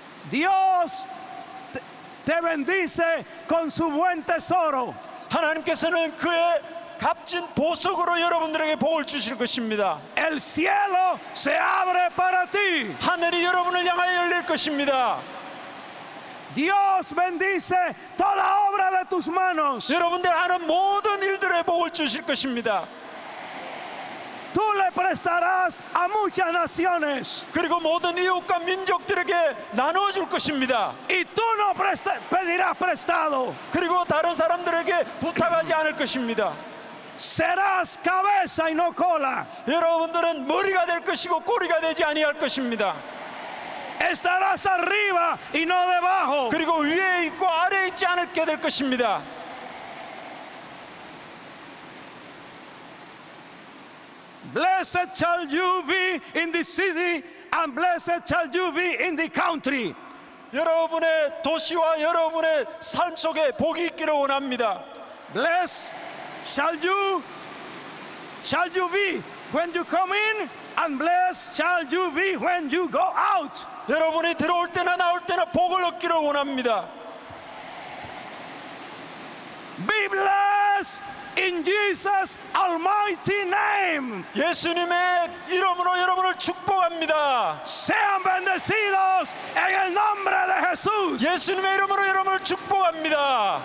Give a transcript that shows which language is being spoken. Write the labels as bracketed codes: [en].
[es] Dios te bendice con su buen tesoro. [ko] 하나님께서는 그의 값진 보석으로 여러분들에게 복을 주실 것입니다. [es] El cielo se abre para ti. [ko] 하늘이 여러분을 향하여 열릴 것입니다. [es] Dios bendice toda obra de tus manos. [ko] 여러분들 하는 모든 일들에 복을 주실 것입니다. [es] Tú le prestarás a muchas naciones. [ko] 그리고 모든 이웃과 민족들에게 나누어 줄 것입니다. [es] Y tú no pedirás prestado. [ko] 그리고 다른 사람들에게 부탁하지 않을 것입니다. [es] Serás cabeza y no cola. [ko] 여러분들은 머리가 될 것이고 꼬리가 되지 아니할 것입니다. [es] Estarás arriba y no debajo. [ko] 그리고 위에 있고 아래에 있지 않게 될 것입니다. [en] Blessed shall you be in the city and blessed shall you be in the country. [ko] 여러분의 도시와 여러분의 삶 속에 복이 있기를 원합니다. [en] Blessed shall you be when you come in, and blessed shall you be when you go out. [ko] 여러분이 들어올 때나 나올 때나 복을 얻기를 원합니다. [en] Be blessed in Jesus' almighty name. [ko] 예수님의 이름으로 여러분을 축복합니다. [es] Sean bendecidos en el nombre de Jesús. [ko] 예수님의 이름으로 여러분을 축복합니다.